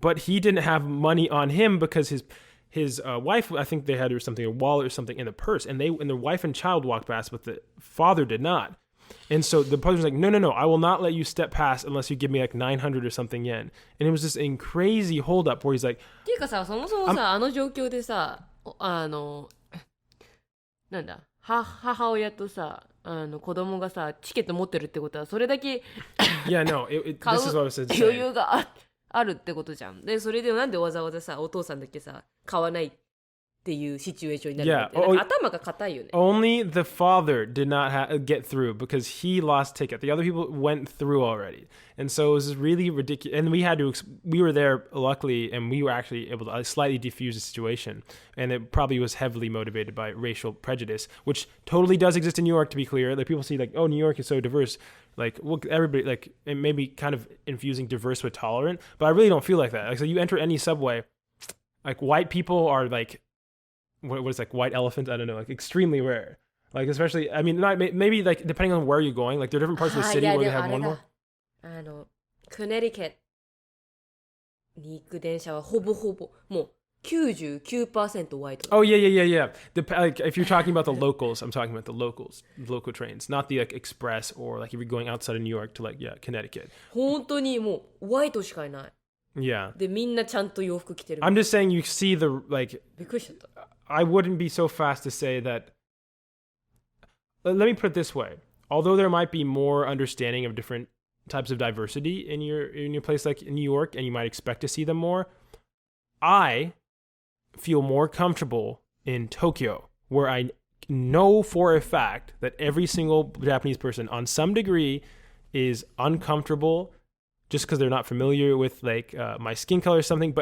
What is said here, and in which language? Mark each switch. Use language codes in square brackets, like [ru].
[en] But he didn't have money on him because his wife, I think they had something, a wallet or something in the purse, and their wife and child walked past, but the father did not. And so the brother was like, no, I will not let you step past unless you give me like 900 or something yen. And it was this crazy hold up where he's like, [ja] っていうかさ、そもそもさ、状況でさ、なんだ、母親とさ、子供がさ、チケット持ってるってことは、それだけ [en] yeah, no, this is what I was saying. [ja] 余裕があるってことじゃん。で、それでなんでわざわざさ、お父さんだけさ、買わないっていうシチュエーションになるのって、なんか頭が硬いよね。 [en] Only the father did not get through because he lost ticket. The other people went through already. And so it was really ridiculous. And we were there luckily, and we were actually able to slightly diffuse the situation. And it probably was heavily motivated by racial prejudice, which totally does exist in New York, to be clear. Like people see like, oh, New York is so diverse. Like, look, everybody, like, it may be kind of infusing diverse with tolerant, but I really don't feel like that. Like, so you enter any subway, like, white people are like, what is like white elephants? I don't know, like extremely rare. Like, especially, I mean, not maybe like depending on where you're going, like there are different parts of the city where they have one more. [ja] クネリケットに行く電車はほぼもう99% [en] white. Oh yeah. Like if you're talking about the locals, I'm talking about the local trains, not the like express or like if you're going outside of New York to like Connecticut. [ja] 本当にもうホワイトしかいない。 [en] Yeah. [ja] でみんなちゃんと洋服着てる。 [en] I'm just saying you see the like. [ja] びっくりしちゃった。 [en] I wouldn't be so fast to say that. Let me put it this way: although there might be more understanding of different types of diversity in your place like in New York, and you might expect to see them more, I feel more comfortable in Tokyo, where I know for a fact that every single Japanese person on some degree is uncomfortable just because they're not familiar with like my skin color or something.